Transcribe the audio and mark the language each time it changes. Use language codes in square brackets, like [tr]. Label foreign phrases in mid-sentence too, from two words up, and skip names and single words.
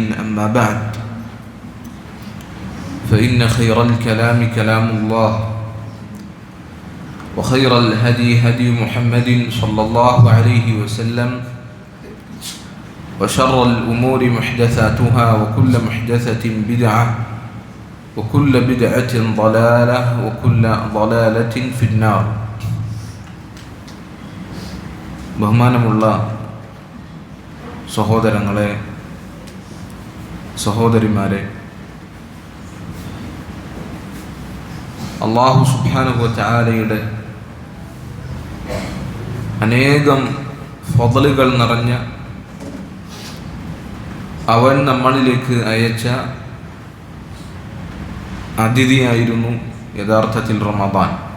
[ar] أما بعد، فإن خير الكلام كلام الله، وخير الهدي هدي محمد صلى الله عليه وسلم، وشر الأمور محدثاتها، وكل محدثة بدعة، وكل بدعة ضلالة، وكل ضلالة في النار. [ml] ബഹുമാനമുള്ള സഹോദരങ്ങളെ, സഹോദരിമാരെ, അല്ലാഹു [ar] سبحانه وتعالى [ml] അനേകം ഫضലുകൾ നിറഞ്ഞ അവൻ നമ്മളിലേക്ക് അയച്ച അതിഥിയായിരുന്നു യഥാർത്ഥത്തിൽ റമദാൻ.